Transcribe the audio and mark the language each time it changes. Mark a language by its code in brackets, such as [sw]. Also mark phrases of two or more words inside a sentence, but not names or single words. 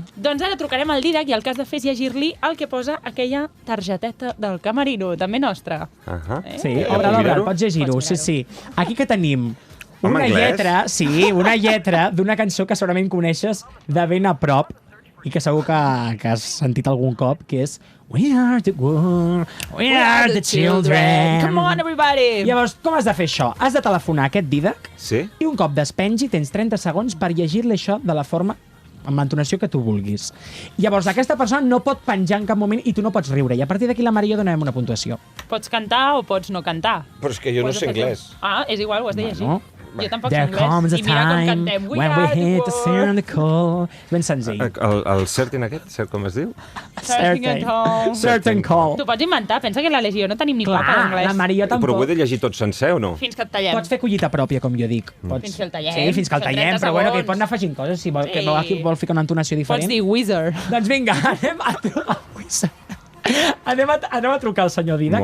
[ca] Doncs ara trucarem al Didac i el que has de fer és llegir-li el que posa aquella targeteta del camerino, també nostra. Ahà. Sí, Puc obre-la, mirar-ho? pots llegir-ho, Pots sí, sí. Aquí que tenim En una anglès? lletra, sí, una lletra d'una cançó que segurament coneixes de ben a prop i que segur que has sentit algun cop, que és [en] We are the world, we are the children. Come on, everybody! [ca] Llavors, com has de fer això? Has de telefonar a aquest Didac Sí? i un cop despengi tens 30 segons per llegir-li això de la forma amb l'entonació que tu vulguis. Llavors, aquesta persona no pot penjar en cap moment i tu no pots riure. I a partir d'aquí la Maria i jo donarem una puntuació. Pots cantar o pots no cantar. Però és que jo no sé anglès. Ah, és igual, ho has de llegir. Bueno, Jo tampoc sé [en] There comes [ca] anglès. [en] a [ca] I mira com [en] time [ca] cantem. We [en] when are we the hit the world. sound call. [ca] És ben senzill. El certain aquest, cert com es diu? [en] Certain call. Certain call. [ca] T'ho pots inventar. Pensa que la Legió no tenim ni papa Clar, d'anglès. la Maria Però ho tampoc. he de llegir tot sencer o no? Fins que et tallem. Pots fer collita pròpia, com jo dic. Pots... Fins que el tallem. Sí, fins que el Són tallem, 30 però bueno, que hi segons. pot anar afegint coses si vol, que Sí. aquí vol ficar una entonació diferent. Pots dir Wizard. Doncs vinga, anem a trucar al senyor Didac.